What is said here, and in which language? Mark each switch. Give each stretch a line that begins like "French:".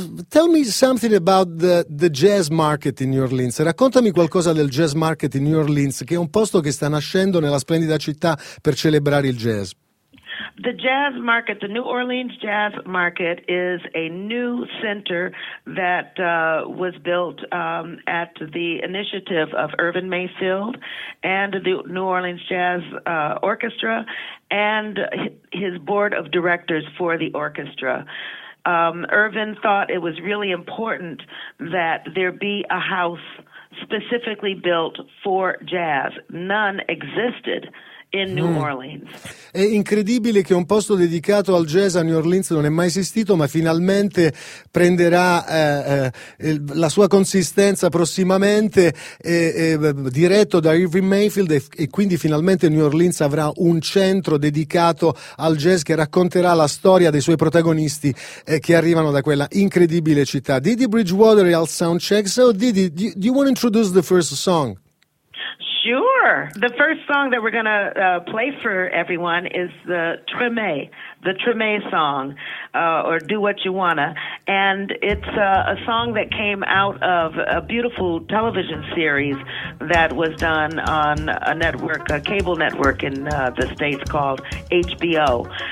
English: Tell me something about the jazz market in New Orleans.
Italian: Raccontami qualcosa del jazz market in New Orleans, che è un posto che sta nascendo nella splendida città per celebrare il jazz.
English: The jazz market, the New Orleans jazz market, is a new center that was built at the initiative of Irvin Mayfield and the New Orleans Jazz Orchestra and his board of directors for the orchestra. Irvin thought it was really important that there be a house specifically built for jazz. None existed in New Orleans.
Italian: È incredibile che un posto dedicato al jazz a New Orleans non è mai esistito, ma finalmente prenderà la sua consistenza prossimamente, diretto da Irvin Mayfield, e quindi finalmente New Orleans avrà un centro dedicato al jazz che racconterà la storia dei suoi protagonisti che arrivano da quella incredibile città. Didi Bridgewater al Soundcheck.
English: So Didi, do you want to introduce the first song? Sure. The first song that we're going to play for everyone is the Tremé song, or Do What You Wanna. And it's a song that came out of a beautiful television series that was done on a network, a cable network in the States, called HBO.